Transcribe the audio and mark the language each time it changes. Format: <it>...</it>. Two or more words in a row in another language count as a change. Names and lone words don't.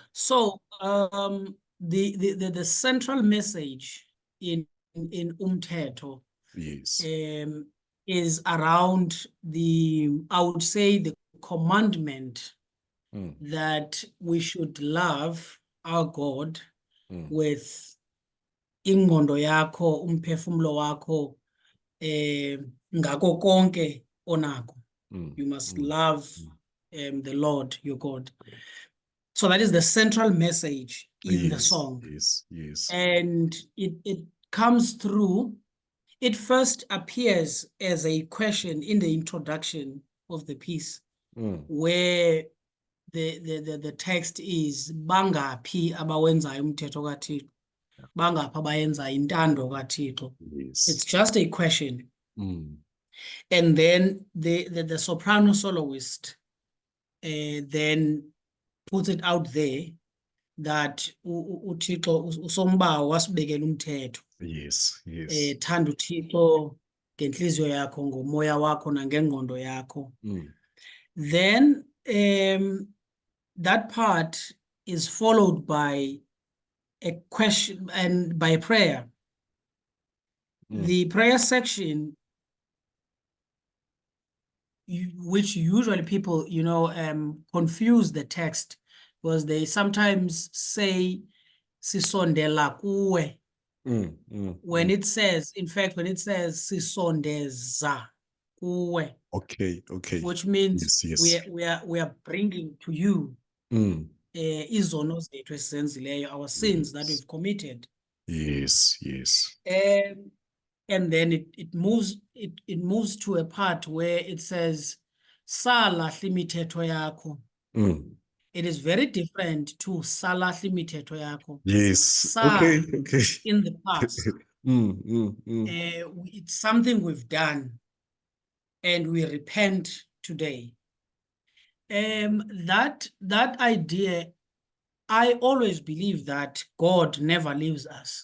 <en>So the central message in UMTHETHO Yes. is around I would say, the commandment that we should love our God with</en> <xh>ingqondo yakho, umphefumulo wakho, ngako konke onako.</xh> <en>You must love the Lord your God. So that is the central message in the song. Yes, yes. And it comes through. It first appears as a question in the introduction of the piece, where the text is</en> <xh>bangaphi abawenzayo umthetho kaThixo, bangaphi abayenzayo intando kaThixo.</xh> <en>Yes. It's just a question. And then the soprano soloist then puts it out there that</en> <xh>uThixo usombawa wasibekela umthetho.</xh> <en>Yes, yes.</en> <xh>Thanda uThixo ngenhliziyo yakho, ngomoya wakho nangengqondo yakho.</xh> <en>Then that part is followed by a question and by a prayer. The prayer section, which usually people, confuse the text, because they sometimes say</en> <xh>sisondela kuwe.</xh> <en>When it says</en> <xh>sisondeza kuwe,</xh> <en>Okay. which means Yes. we are bringing to you</en> <xh>izono zethu esizenzileyo,</xh> <en>our sins that we've committed. Yes. And then it moves to a part where it says</en> <xh>salahla imithetho yakho.</xh> <en>It is very different to</en> <xh>salahla imithetho yakho.</xh> <en>Yes. Okay. In the past. It's something we've done, and we repent today. That idea, I always believe that God never leaves us.</en>